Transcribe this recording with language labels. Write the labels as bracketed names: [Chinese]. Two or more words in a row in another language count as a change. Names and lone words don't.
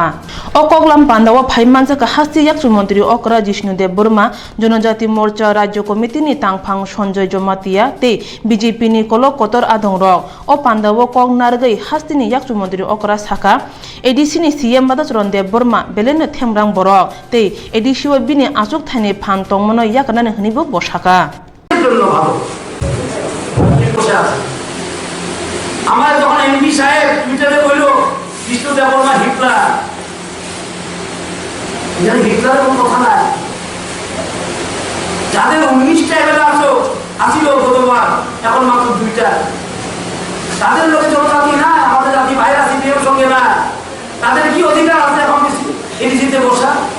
[Kok Borok] O Koklam Panda wa Phaimansa ka hasti yaksu Mantri Okra Jishnu Dev Burma Jonojati Morcha Rajyo Committee ni Tangphang Sonjoy Jomatia te BJP ni Kolo Kotor Adong Rok o Panda wo Kok Nargai hasti ni yaksu Mantri Okra Saka ADC ni CM Badachron Dev Burma Belene Themrang Borok te ADC wa bini asuk thani phan tongmono yakana hnibo bosaka [Bangla] আমার যখন এমপি সাহেব টুইটারে কইল বিষ্ণু দেববর্মা হিটলার, এখানে হিটলারের কোনো কথা নাই। যাদের 19টা এমএলএ আসিল গতবার, এখন মাত্র 2টা, তাদের লোকে জনজাতি না, আমাদের জাতি বাইরে আসি বিয়ের সঙ্গে না, তাদের কি অধিকার আছে এখন এডিসিতে বসা?